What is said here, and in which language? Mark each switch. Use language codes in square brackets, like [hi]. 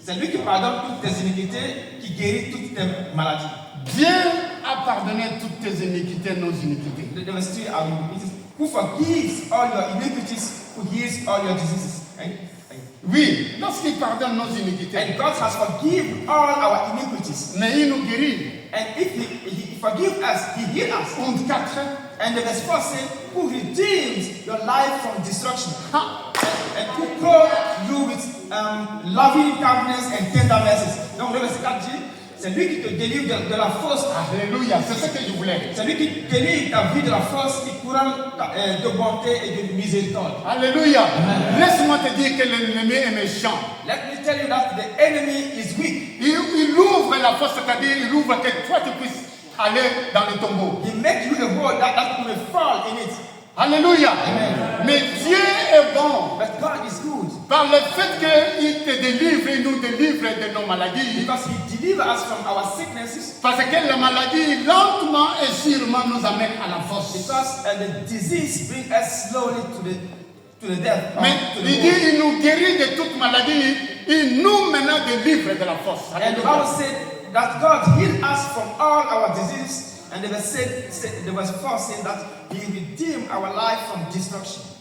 [fr] C'est lui qui pardonne toutes tes iniquités, qui guérit toutes tes maladies. Dieu a a pardonné toutes tes iniquités, nos iniquités. [en] The verse 3, it is, who forgives all your iniquities, who heals all your diseases. Right? [fr] Oui, lorsqu'il pardonne nos iniquités, [en] And God has forgiven all our iniquities. [fr] mais il nous guérit. [en] And if he forgives us, he heals us. [fr] Compte 4. [en] And the verse 4 says, who redeems your life from destruction. Ah, And who clothes you with loving kindness and tender mercies. [fr] Donc le verset 4 dit, c'est lui qui te délivre de la fosse. alléluia, c'est ce que je voulais. C'est lui qui délivre ta vie de la fosse, qui courant de bonté et de miséricorde. Alléluia. Laisse-moi te dire que l'ennemi est méchant. [en] Let me tell you that the enemy is weak. [fr] Il ouvre la fosse, c'est-à-dire il ouvre que toi tu puisses aller dans le tombeau. [en] He makes you a hole that you may fall in it. [fr] Alléluia. Mais Dieu est bon. [en] But God is good. [fr] Par le fait qu'il te délivre, il nous délivre de nos maladies. [en] Because he delivers us from our sicknesses. [fr] Parce que la maladie, lentement et sûrement, nous amène à la fosse. [en] Because the disease brings us slowly to the death. [fr] Mais il dit, il nous guérit de toute maladie. Il nous maintenant délivre de la fosse. [en] And the Bible said that God healed us from all our diseases. And the verse 4 says that he redeemed our life from destruction.